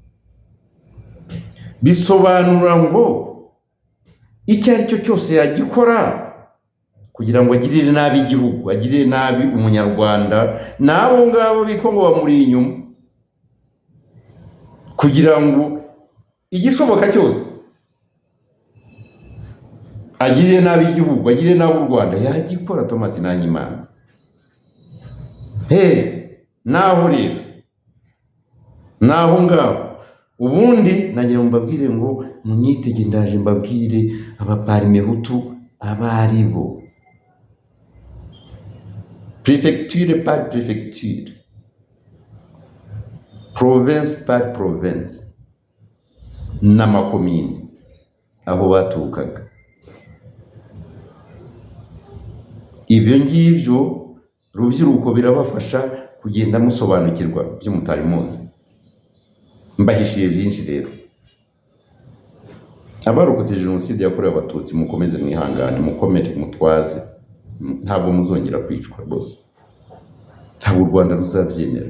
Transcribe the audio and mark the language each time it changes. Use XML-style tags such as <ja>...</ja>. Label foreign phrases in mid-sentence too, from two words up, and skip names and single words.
<rw>bisobanura ngo icyo ari cyo cyose yagikora kugira ngo agirire nabi igihugu, agirire nabi umunyarwanda n'abo ngabo bitwa ngo bamuri inyuma, kugira ngo igishoboka cyose agirire nabi igihugu, agirire nabi u Rwanda, yagikora Thomas Nahimana. Naho rero, naho ngaho ubundi nagira mbabwire ngo munyitege, ndaje mbabwire abaparimehutu abari bo.</rw> <fr>Préfecture par préfecture, province par province,</fr> <rw>n'amakomine aho baturukaga. Ibyo ngibyo rubyiruko birabafasha kugenda musobanukirwa ibyo mutari muzi. Mbahishiye byinshi rero. Abarokotse jenoside yakorewe Abatutsi, mukomeze mwihangane, mukomere, mutwaze, ntabwo muzongera kwicwa rwose, ntabwo u Rwanda ruzabyemera.</rw>